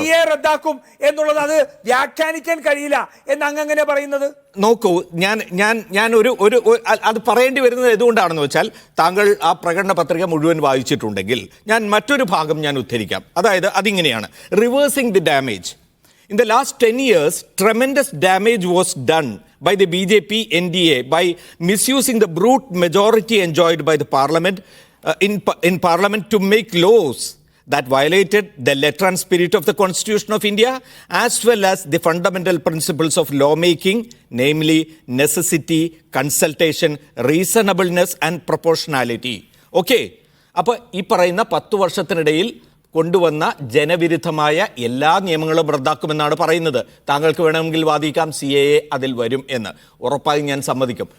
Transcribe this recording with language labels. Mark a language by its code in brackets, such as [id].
[ml] CAA റദ്ദാക്കും എന്നുള്ളത് അത് വ്യാഖ്യാനിക്കാൻ കഴിയില്ല എന്ന് അങ്ങനെ പറയുന്നത്. നോക്കൂ, ഞാൻ ഒരു അത് പറയേണ്ടി വരുന്നത് എന്തുകൊണ്ടാണെന്ന് വെച്ചാൽ, താങ്കൾ ആ പ്രകടന പത്രിക മുഴുവൻ വായിച്ചിട്ടുണ്ടെങ്കിൽ ഞാൻ മറ്റൊരു ഭാഗം ഞാൻ ഉദ്ധരിക്കാം. അതായത് അതിങ്ങനെയാണ്: [en] Reversing the damage. In the last 10 years, tremendous damage was done by the BJP NDA by misusing the brute majority enjoyed by the parliament in parliament to make laws that violated the letter and spirit of the Constitution of India, as well as the fundamental principles of lawmaking, namely necessity, consultation, reasonableness and proportionality. [ml] Okay, അപ്പോൾ ഈ പറയുന്ന 10 വർഷത്തിനിടയിൽ കൊണ്ടുവന്ന ജനവിരുദ്ധമായ എല്ലാ നിയമങ്ങളും റദ്ദാക്കുമെന്നാണ് പറയുന്നത്. താങ്കൾക്ക് വേണമെങ്കിൽ വാദിക്കാം CAA അതിൽ വരും എന്ന്, ഉറപ്പായും ഞാൻ സമ്മതിക്കും.